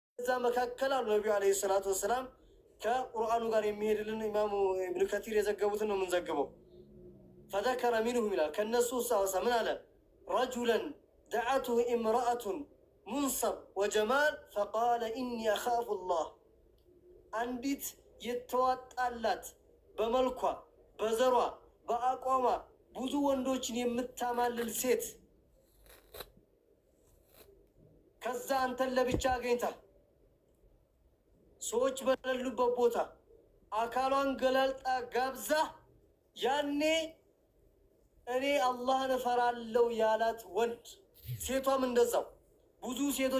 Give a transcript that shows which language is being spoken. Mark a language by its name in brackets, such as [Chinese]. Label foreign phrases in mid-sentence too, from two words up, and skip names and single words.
[Amharic] መካከል አሉ ነብዩ [Arabic] عليه الصلاة والسلام [Amharic] ከቁርአኑ ጋር የሚሄድልን ኢማሙ ኢብኑ ከቲር የዘገቡትን ነው የምንዘግበው። [Arabic] فذكر منهم [Amharic] ይላል ከነሱ ሳውሳ ምን አለ [Arabic] رجلا دعته امرأة منصب وجمال فقال إني أخاف الله [Amharic] አንዲት የተዋጣላት በመልኳ በዘሯ በአቋሟ ብዙ ወንዶችን የምታማልል ሴት ከዛ አንተን ለብቻ አገኝታ ሰዎች በሌሉበት ቦታ አካሏን ገላልጣ ጋብዛ ያኔ እኔ አላህን እፈራለሁ ያላት ወንድ ሴቷም እንደዛው ብዙ ሴቶች